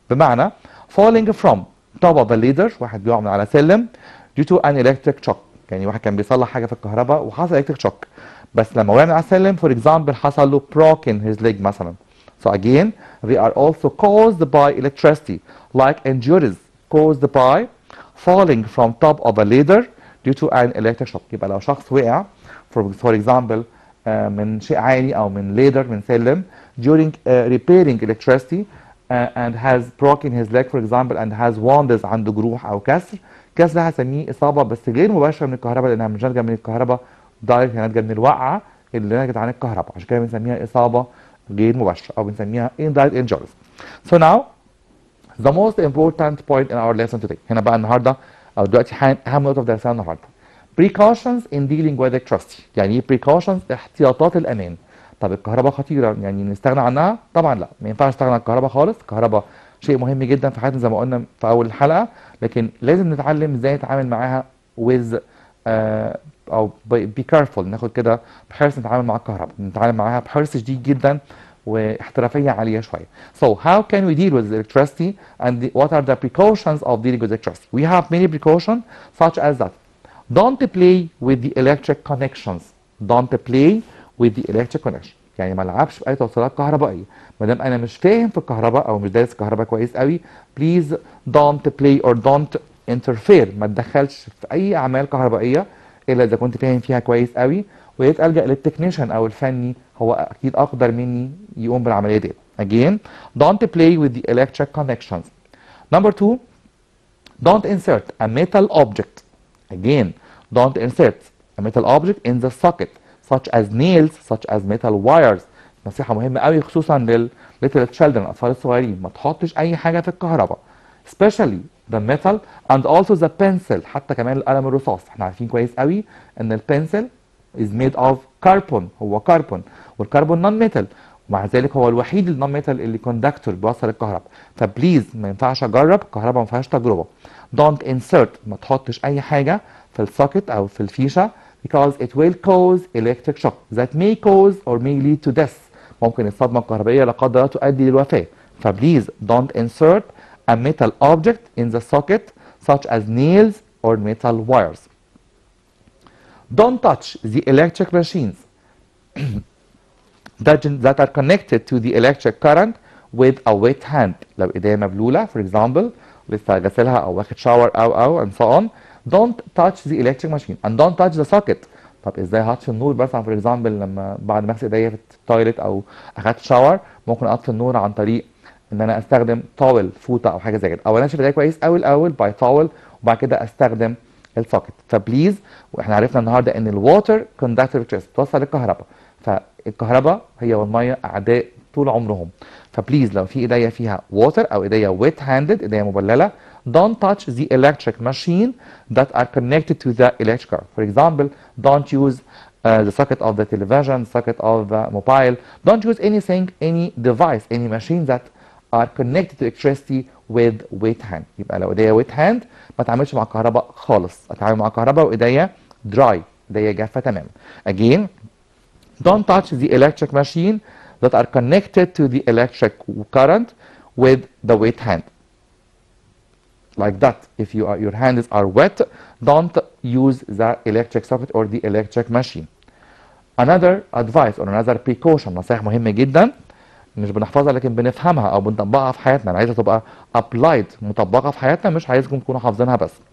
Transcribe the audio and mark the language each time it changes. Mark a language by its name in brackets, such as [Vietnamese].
[Arabic] بمعنى [English] falling from top of a ladder، [Arabic] واحد بيقع من على سلم [English] due to an electric shock، [Arabic] يعني واحد كان بيصلح حاجة في الكهرباء وحصل [English] electric shock، [Arabic] بس لما وقع من على السلم [English] for example [Arabic] حصل له [English] broken his leg [Arabic] مثلا. [English] So again they are also caused by electricity like injuries caused by falling from top of a ladder due to an electric shock. [Arabic] يبقى لو شخص وقع [English] for example [Arabic] من شيء عالي او من ladder من سلم [English] during repairing electricity and has broken his leg for example and has wounds، [Arabic] عنده جروح او كسر ده هسميه اصابه بس غير مباشره من الكهرباء لانها مش ناتجه من الكهرباء دايركت، هي ناتجه من الوقعه اللي ناتجت عن الكهرباء، عشان كده بنسميها اصابه غير مباشره او بنسميها [English] indirect injuries. So now the most important point in our lesson today، [Arabic] هنا بقى النهارده او دلوقتي اهم نقطه في درسنا النهارده [English] precautions in dealing with electricity. [Arabic] يعني ايه precautions؟ احتياطات الامان. طب الكهرباء خطيره يعني نستغنى عنها؟ طبعا لا، ما ينفعش نستغنى عن الكهرباء خالص. الكهرباء شيء مهم جدا في حياتنا زي ما قلنا في اول الحلقه، لكن لازم نتعلم ازاي نتعامل معاها with او [English] be careful، [Arabic] ناخد كده بحرص نتعامل مع الكهرباء، نتعامل معاها بحرص شديد جدا واحترافيه عاليه شويه. [English] So how can we deal with electricity and what are the precautions of dealing with electricity? We have many precautions such as that don't play with the electric connections. Don't play with the electric connection. [Arabic] يعني ما العبش باي توصيلات كهربائيه. ما دام انا مش فاهم في الكهرباء او مش دارس الكهرباء كويس قوي [English] please don't play or don't interfere، [Arabic] ما تدخلش في اي اعمال كهربائيه الا اذا كنت فاهم فيها كويس قوي، ويا ريت الجا للتكنيشن او الفني هو اكيد اقدر مني يقوم بالعمليه دي. [English] Again don't play with the electric connections. Number 2 don't insert a metal object. Again don't insert a metal object in the socket such as nails such as metal wires. [Arabic] نصيحة مهمة قوي خصوصا لل [English] little children، [Arabic] الأطفال الصغيرين، ما تحطش أي حاجة في الكهرباء [English] especially the metal and also the pencil، [Arabic] حتى كمان القلم الرصاص. احنا عارفين كويس قوي إن البنسل [English] is made of carbon، [Arabic] هو كربون، والكربون نون ميتال، ومع ذلك هو الوحيد النون ميتال اللي كوندكتور بيوصل الكهرباء. فبليز ما ينفعش أجرب الكهرباء، ما فيهاش تجربة. [English] don't insert، [Arabic] ما تحطش أي حاجة في السوكت أو في الفيشة [English] because it will cause electric shock that may cause or may lead to death. [Arabic] ممكن الصدمة الكهربائية لا قدر الله تؤدي للوفاة. [English] فبليز don't insert a metal object in the socket such as nails or metal wires. Don't touch the electric machines that are connected to the electric current with a wet hand. [Arabic] لو ايديا مبلولة [English] for example [Arabic] لسه غسلها او واخد شاور او [English] and so on. Don't touch the electric machine and don't touch the socket. [Arabic] طب ازاي هطفي النور مثلا [English] for example [Arabic] لما بعد ما اغسل ايديا في التويلت او اخدت شاور ممكن اطفي النور عن طريق ان انا استخدم طاول فوطه او حاجه زي كده، او انا اشيل ايديا كويس قوي الاول باي طاول وبعد كده استخدم السوكت. فبليز، واحنا عرفنا النهارده ان الووتر كوندكتور بتوصل الكهرباء، فالكهرباء هي والميه اعداء طول عمرهم. فبليز لو في ايديا فيها ووتر او ايديا ويت هاندد ايديا مبلله [English] don't touch the electric machine that are connected to the electric car. For example, don't use the socket of the television, socket of the mobile. Don't use anything, any device, any machine that are connected to electricity with wet hand. [Arabic] يبقى لو ايديا [English] wet hand [Arabic] ما اتعاملش مع الكهرباء خالص، اتعامل مع الكهرباء وايديا [English] dry، [Arabic] ايديا جافه تماما. [English] Again, don't touch the electric machine that are connected to the electric current with the wet hand. Like that. If your hands are wet, don't use the electric socket or the electric machine. Another advice or another precaution، [Arabic] نصائح مهمة جدا مش بنحفظها لكن بنفهمها او بنطبقها في حياتنا. انا عايزها تبقى [English] applied [Arabic] مطبقة في حياتنا، مش عايزكم تكونوا حافظينها بس.